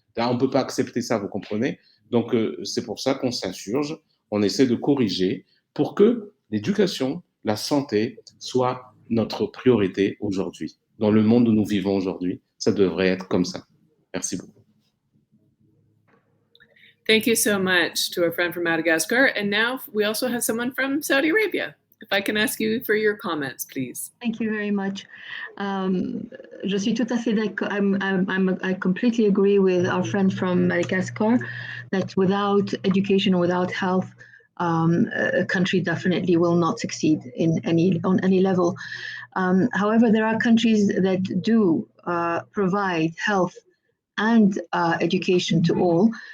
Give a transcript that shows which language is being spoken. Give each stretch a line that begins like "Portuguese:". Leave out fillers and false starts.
French: Là, on ne peut pas accepter ça, vous comprenez? Donc, c'est pour ça qu'on s'insurge, on essaie de corriger pour que l'éducation, la santé soit notre priorité aujourd'hui. Dans le monde où nous vivons aujourd'hui, ça devrait être comme ça. Merci beaucoup.
English: Thank you so much to our friend from Madagascar. And now we also have someone from Saudi Arabia. If I can ask you for your comments, please. Thank you very much.
French: Je suis tout à fait d'accord.
English: I completely agree with our friend from Madagascar that without education, without health, a country definitely will not succeed on any level. However, there are countries that do provide health and education to all.